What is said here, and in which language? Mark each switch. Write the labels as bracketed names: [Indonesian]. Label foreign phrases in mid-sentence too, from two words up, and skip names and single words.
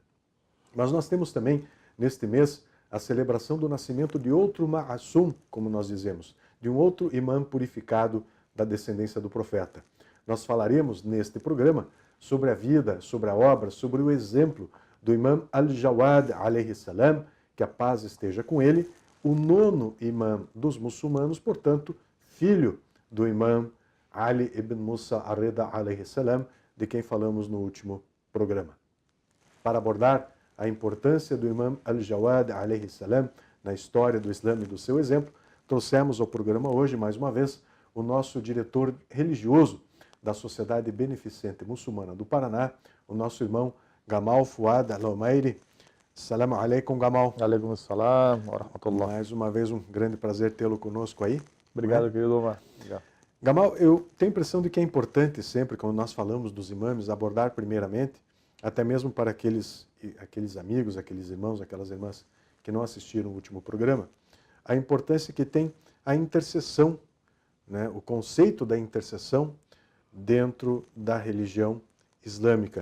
[Portuguese] Mas nós temos também, neste mês, a celebração do nascimento de outro Ma'asum, como nós dizemos, de um outro imã purificado da descendência do profeta. Nós falaremos neste programa sobre a vida, sobre a obra, sobre o exemplo do imã Al-Jawad, [Arabic] عليه السلام, [Portuguese] que a paz esteja com ele, o 9º imã dos muçulmanos, portanto, filho do imã Ali ibn Musa ar-Rida, [Arabic] عليه السلام, [Portuguese] de quem falamos no último programa. Para abordar a importância do imã Al-Jawad, [Arabic] عليه السلام, [Portuguese] na história do Islã e do seu exemplo, trouxemos ao programa hoje, mais uma vez, o nosso diretor religioso da Sociedade Beneficente Muçulmana do Paraná, o nosso irmão Gamal Fuad Al-Omairi. [Arabic] السلام عليكم, Gamal. وعليكم السلام ورحمة الله. [Portuguese] Mais uma vez, um grande prazer tê-lo conosco aí. Obrigado, querido Omar. Obrigado. Gamal, eu tenho a impressão de que é importante sempre, quando nós falamos dos imãs, abordar primeiramente, até mesmo para aqueles amigos, aqueles irmãos, aquelas irmãs que não assistiram o último programa, a importância que tem a intercessão, né, o conceito da intercessão dentro da religião islâmica.